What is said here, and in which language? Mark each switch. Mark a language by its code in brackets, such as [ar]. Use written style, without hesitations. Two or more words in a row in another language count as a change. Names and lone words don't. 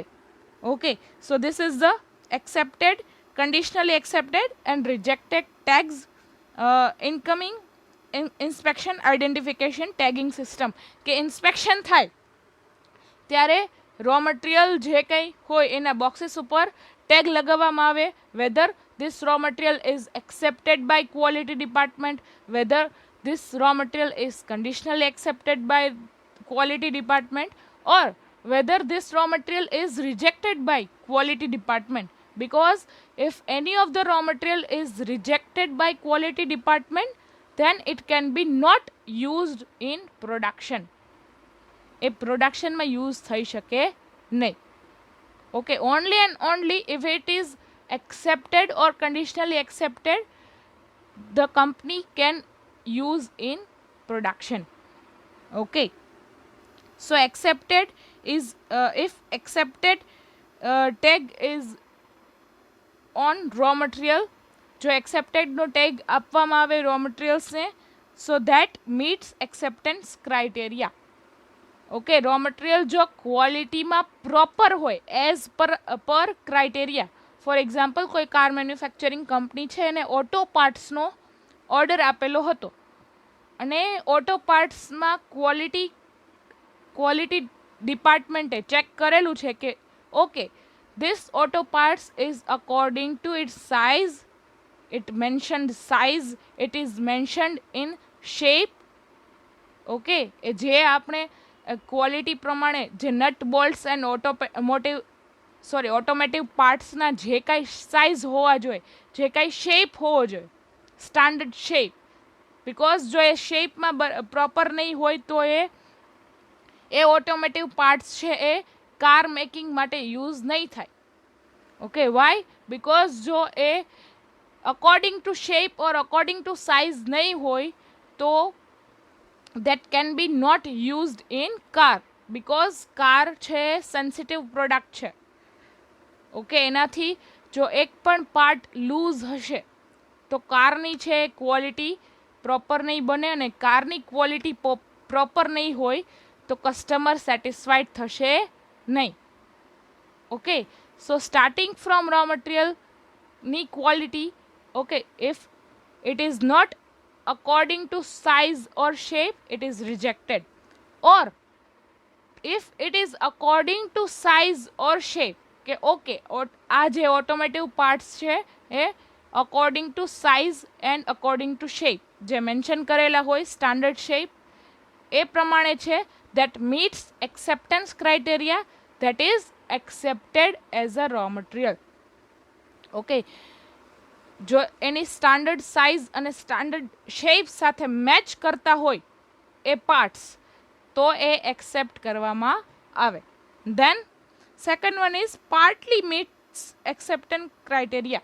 [en] Okay, so this is the accepted, conditionally accepted and rejected tags incoming inspection identification tagging system. [gu] કે ઇન્સ્પેક્શન થાય ત્યારે [en] raw material [gu] જે કંઈ હોય એના બોક્સીસ ઉપર ટેગ લગાવવામાં આવે, વેધર [en] this raw material is accepted by quality department, whether this raw material is conditionally accepted by quality department, or whether this raw material is rejected by quality department, because if any of the raw material is rejected by quality department then it can be not used in production. [gu] એ [en] productionમાં use [gu] થઈ શકે નહીં. ઓકે, [en] only and only if it is accepted or conditionally accepted, the company can use in production. Okay, so accepted is if accepted tag is on raw material, [gu] જો એક્સેપ્ટેડનો ટેગ આપવામાં આવે [en] raw materialsને, so that meets acceptance criteria. okay, raw material [gu] જો ક્વોલિટીમાં પ્રોપર હોય [en] as per criteria. for example, [gu] કોઈ [en] car manufacturing company [gu] છે અને [en] auto partsનો [gu] ઓર્ડર આપેલો હતો અને [en] auto partsમાં quality departmentે [gu] ચેક કરેલું છે કે ઓકે, [en] this auto parts is according to its size, it mentioned size, it is mentioned in shape. [gu] ઓકે, એ જે આપણે ક્વોલિટી પ્રમાણે જે [en] nut bolts and automotive partsના [gu] જે કાંઈ સાઇઝ હોવા જોઈએ, જે કાંઈ શેપ હોવો જોઈએ, [en] standard shape, because [gu] જો એ શેપમાં પ્રોપર નહીં હોય તો એ [en] automotive parts [gu] છે એ [en] car making [gu] માટે યુઝ નહીં થાય. [en] okay, why? because [gu] જો એ [en] according to shape or according to size [gu] નહીં હોય તો [en] that can be not used in car, because [gu] કાર છે [en] sensitive product [gu] છે. ઓકે, એનાથી જો એક પણ પાર્ટ લૂઝ હશે તો કારની છે [en] quality proper [gu] નહીં બને, અને કારની [en] quality proper [gu] નહીં હોય તો [en] customer satisfied [gu] થશે નહીં. [en] okay, so starting from raw materialની quality, okay, if it is not according to size or shape, it is rejected. Or if it is according to size or shape, [gu] કે ઓકે આ જે [en] automotive parts [gu] છે એ [en] according to size and according to shape [gu] જે મેન્શન કરેલા હોય [en] standard shape [gu] એ પ્રમાણે છે, [en] that meets acceptance criteria, that is accepted as a raw material. [gu] ઓકે, જો એની [en] standard size [gu] અને [en] standard shape [gu] સાથે મેચ કરતા હોય એ પાર્ટ્સ તો એ એક્સેપ્ટ કરવામાં આવે. [en] then second one is partly meets acceptance criteria.